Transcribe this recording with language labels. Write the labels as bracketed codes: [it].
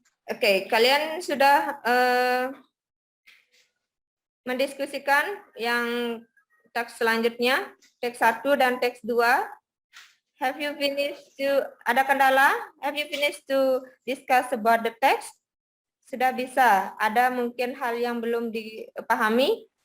[id] Oke, kalian sudah mendiskusikan yang teks selanjutnya, teks 1 dan teks 2. [en] Have you finished to, [id] ada kendala? [en] Have you finished to discuss about the text? [id] Sudah bisa? Ada mungkin hal yang belum dipahami?